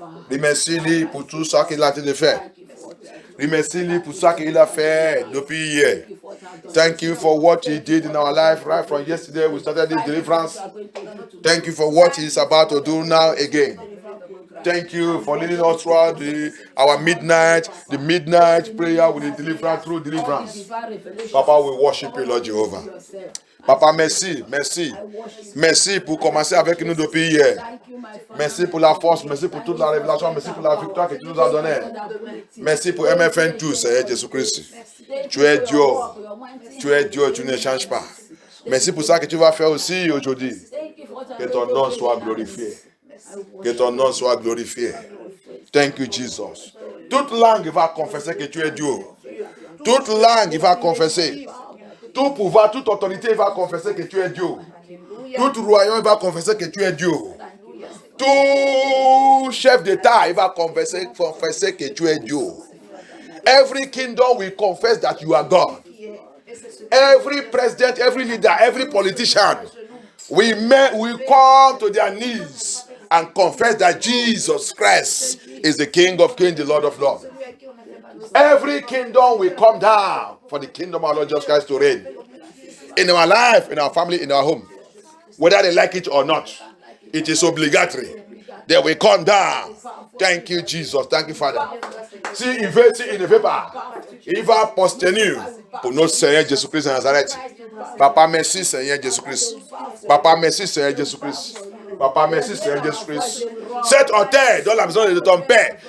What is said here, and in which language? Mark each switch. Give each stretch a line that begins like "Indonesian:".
French: Remercie-lui pour tout ça qu'il a fait. Remercie-lui pour ça qu'il a fait depuis hier.
English: Thank you for what He did in our life right from yesterday. We started this deliverance. Thank you for what He's about to do now again. thank you for leading us throughout the midnight prayer with the deliverance through deliverance. Papa, we worship you, Lord Jehovah.
French: Papa, merci, merci. Merci pour commencer avec nous depuis hier. Merci pour la force, merci pour toute la révélation, merci pour la victoire que tu nous as donnée. Merci pour MFN tous, Seigneur Jésus-Christ. Tu es Dieu. Tu es Dieu, tu ne changes pas. Merci pour ça que tu vas faire aussi aujourd'hui. Que ton nom soit glorifié. Que ton nom soit glorifié.
English: Thank you, Jesus.
French: Toute langue va confesser que tu es Dieu. Toute langue va confesser. Tout pouvoir, toute autorité va confesser que tu es Dieu. Tout royaume va confesser que tu es Dieu. Tout chef d'État va confesser que tu es Dieu.
English: Every kingdom will confess that you are God. Every president, every leader, every politician will come to their knees and confess that Jesus Christ is the King of Kings, the Lord of Lords. Every kingdom will come down for the kingdom of our Lord Jesus Christ to reign in our life, in our family, in our home. Whether they like it or not, it is obligatory. They will come down. Thank you, Jesus. Thank you, Father.
French: Si il ne veut pas, il va poster pour notre Seigneur Jésus-Christ de Nazareth. Papa, merci, Seigneur Jésus-Christ. Papa, merci, Seigneur Jésus-Christ. Papa, merci, Seigneur Jésus-Christ. Cette hôtel donne la maison de ton père.